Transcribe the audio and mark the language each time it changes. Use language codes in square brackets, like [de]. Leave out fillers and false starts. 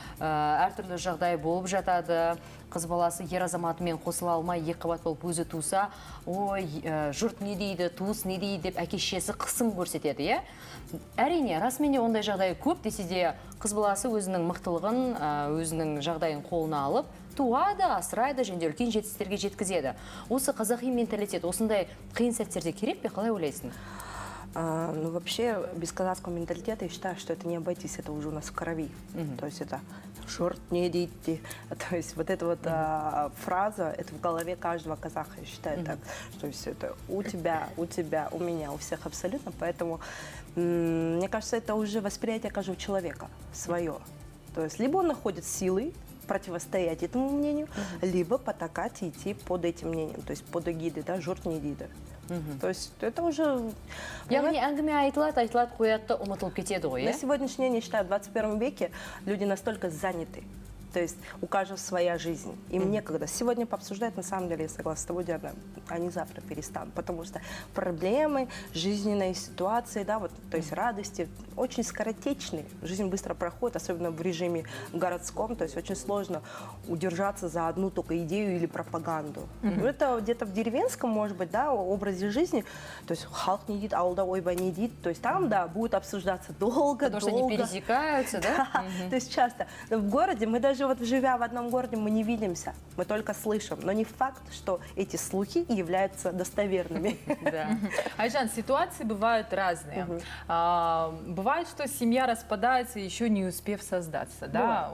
[kk] Әртүрлі жағдай болып жатады. Қыз баласы ер азаматымен қосыла алмай, екі қабат болып өзі туса, ой, жұрт не дейді, туыс не дейді деп әке-шешесі қысым көрсетеді, иә? Әрине, расымен де ондай жағдай көп, десе де қыз баласы өзінің мықтылығын, өзінің жағдайын қолына алып, туады, асырайды, және үлкен жетістіктерге жеткізеді. Осы қазақи менталитет осындай қиын сәттерде керек пе, қалай ойлайсың? [ru] Ну, вообще, без казахского менталитета я считаю, что это не обойтись, это уже у нас в крови. То есть это [kk] «шорт не идите». [ru] То есть вот эта вот фраза, это в голове каждого казаха, я считаю так. То есть это у тебя, у меня, у всех абсолютно. Поэтому, мне кажется, это уже восприятие каждого человека свое. То есть либо он находит силы противостоять этому мнению, либо потакать и идти под этим мнением, то есть под эгидой, да, [kk] журт не эгиды. [ru] То есть это уже... [kk] Яғни әңгіме айтылады, қоятты ұмытылып кетеді ғой, [ru] На сегодняшний день, я считаю, в 21 веке люди настолько заняты. То есть у каждого своя жизнь. Им некогда. Сегодня пообсуждать, на самом деле, я согласна с тобой, Диана, они завтра перестанут. Потому что проблемы, жизненные ситуации, да, вот, то есть радости очень скоротечны. Жизнь быстро проходит, особенно в режиме городском. То есть очень сложно удержаться за одну только идею или пропаганду. Ну, это где-то в деревенском, может быть, да, образе жизни. То есть [kk] халық не едит, ауылда ойбай не едит. [ru] То есть там, да, будет обсуждаться долго, Потому что они пересекаются, да? То есть часто. Но в городе мы даже вот живя в одном городе, мы не видимся, мы только слышим. Но не факт, что эти слухи являются достоверными. Да. Айжан, ситуации бывают разные. Бывает, что семья распадается, еще не успев создаться. Да?